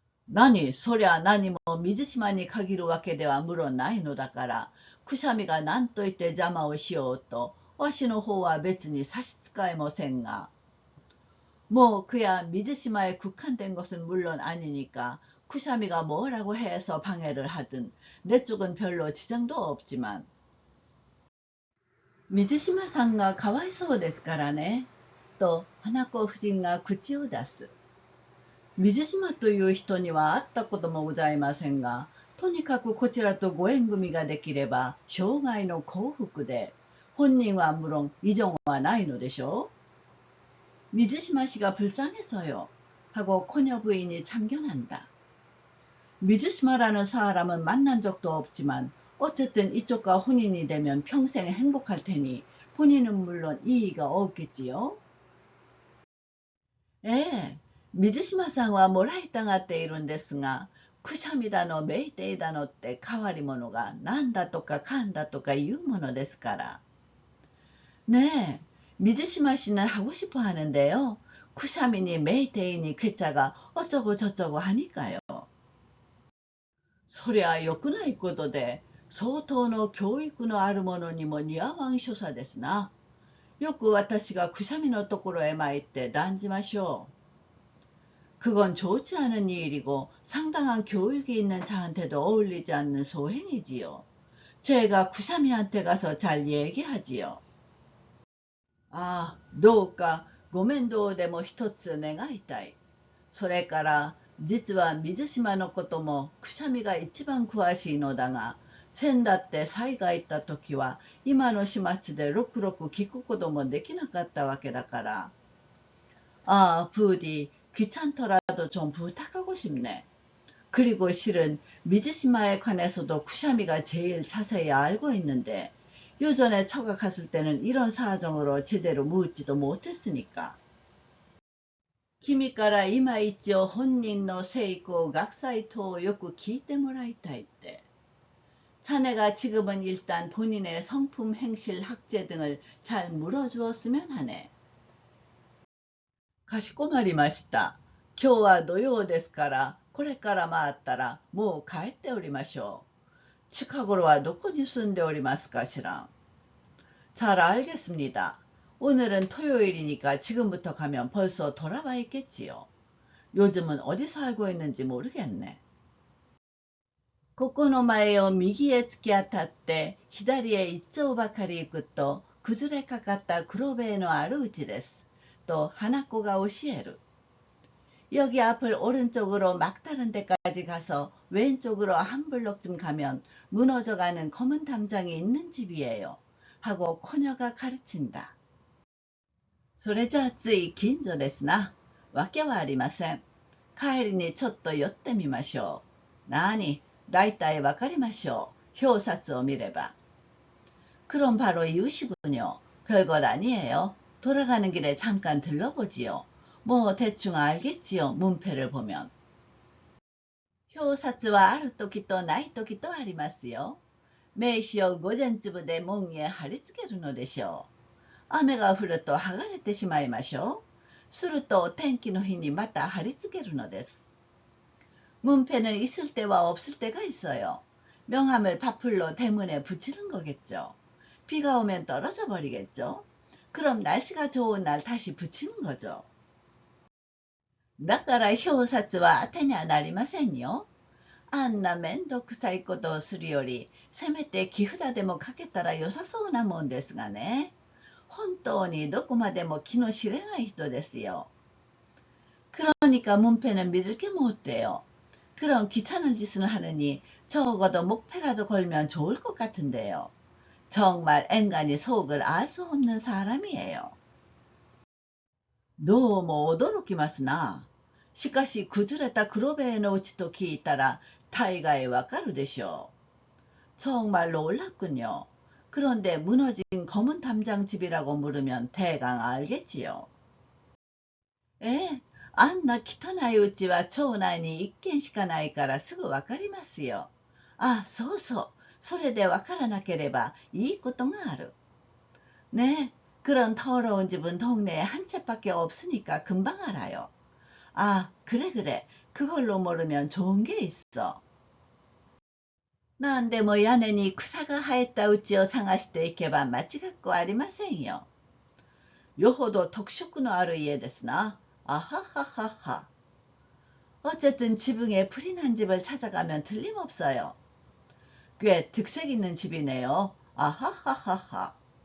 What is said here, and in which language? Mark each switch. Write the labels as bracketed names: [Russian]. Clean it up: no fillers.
[Japanese] 何そりゃ何も水島に限るわけでは無論ないのだから、くしゃみが何と言って邪魔をしようと、わしの方は別に差し支えませんが、 [Korean] 뭐 그야 미즈시마에 국한된 것은 물론 아니니까 쿠샤미가 뭐라고 해서 방해를 하든 내 쪽은 별로 지장도 없지만 [Japanese] 水島さんがかわいそうですからね、と花子夫人が口を出す。水島という人には会ったこともございませんが、とにかくこちらとご縁組ができれば生涯の幸福で、本人は無論異常はないのでしょう。 [Korean] 水島씨가 불쌍해서요. 하고 코녀 부인이 참견한다. 미즈시마라는 사람은 만난 적도 없지만 어쨌든 이쪽과 혼인이 되면 평생 행복할 테니 본인은 물론 이의가 없겠지요. [Japanese] 예, 미즈시마さんはもらいたがっているんですが、くしゃみだのめいていだのって変わり者がなんだとかかんだとか言うものですから。 [Korean] 네, 미즈시마 씨는 하고 싶어 하는데요. 쿠샤미니 메이테이니 괴짜가 어쩌고 저쩌고 하니까요. [Japanese] そりゃ良くないことで、相当の教育のある者にも似合わん所作ですな。よく私がくしゃみのところへ参って断じましょう。 [Korean] 그건 좋지 않은 일이고 상당한 교육이 있는 자한테도 어울리지 않는 소행이지요. 제가 쿠샤미한테 가서 잘 얘기하지요. [Japanese] 아, どうかご面倒でも一つ願いたい。それから実は水島のこともくしゃみが一番詳しいのだが、先だって災害行った時は今の始末でろくろく聞くこともできなかったわけだから。 [Korean] 아, 부디 귀찮더라도 좀 부탁하고 싶네. 그리고 실은 미즈시마에 관해서도 쿠샤미가 제일 자세히 알고 있는데 요전에 처가 갔을 때는 이런 사정으로 제대로 묻지도 못했으니까. [Japanese] 君から今一応本人の成功、学祭等をよく聞いてもらいたいって。 [Korean] 자네가 지금은 일단 본인의 성품, 행실, 학제 등을 잘 물어주었으면 하네. [Japanese] かしこまりました。今日は土曜ですから、これから回ったらもう帰っておりましょう。近頃はどこに住んでおりますかしら。 [Korean] 잘 알겠습니다. 오늘은 토요일이니까 지금부터 가면 벌써 돌아와 있겠지요. 요즘은 어디 살고 있는지 모르겠네. [Japanese] ここの前を右へ突き当たって左へ一丁ばかり行くと崩れかかった黒塀のあるうちです。と花子が教える。 [Korean] 여기 앞을 오른쪽으로 막다른 데까지 가서 왼쪽으로 한 블럭쯤 가면 무너져가는 검은 담장이 있는 집이에요. 하고 코녀가 가르친다. [Japanese] それじゃあつい近所ですな。わけはありません。帰りにちょっと寄ってみましょう。なに、だいたいわかりましょう。表札を見れば。 [Korean] 그럼 바로 이웃이군요. 별것 아니에요. 돌아가는 길에 잠깐 들러보지요. 뭐 대충 알겠지요. 문패를 보면. [Japanese] 表札はある時とない時とありますよ。名刺を午前粒で門へ貼り付けるのでしょう。雨が降ると剥がれてしまいましょう。すると天気の日にまた貼り付けるのです。 [Korean] 문패는 있을 때와 없을 때가 있어요. 명함을 파풀로 대문에 붙이는 거겠죠. 비가 오면 떨어져 버리겠죠. 그럼 날씨가 좋은 날 다시 붙이는 거죠. [Japanese] だから表札は当てにはなりませんよ。あんなめんどくさいことをするより、せめて木札でもかけたら良さそうなもんですがね。本当にどこまでも気の知れない人ですよ。 [Korean] 그러니까 문패는 믿을 게 못 돼요. 그런 귀찮은 짓을 하느니 적어도 목패라도 걸면 좋을 것 같은데요. 정말 앵간히 속을 알 수 없는 사람이에요. [Japanese] どうも驚きますな。しかし崩れた黒塀のうちと聞いたら大概わかるでしょう。 [Korean] 정말 놀랍군요. 그런데 무너진 검은 담장 집이라고 물으면 대강 알겠지요. [Japanese] あんな汚いうちは町内に一軒しかないからすぐわかりますよ。あ、そうそう。それでわからなければいいことがある。 [Korean] 네, 그런 더러운 집은 동네에 한 채밖에 없으니까 금방 알아요. 아, 그래. 그걸로 모르면 좋은 게 있어. [Japanese] なんでも屋根に草が生えた家を探していけば間違っこありませんよ。よほど特色のある家ですな。 아하하하하. [Korean] 어쨌든 지붕에 불이 난 집을 찾아가면 틀림없어요. 꽤 특색 있는 집이네요. 아하하하하.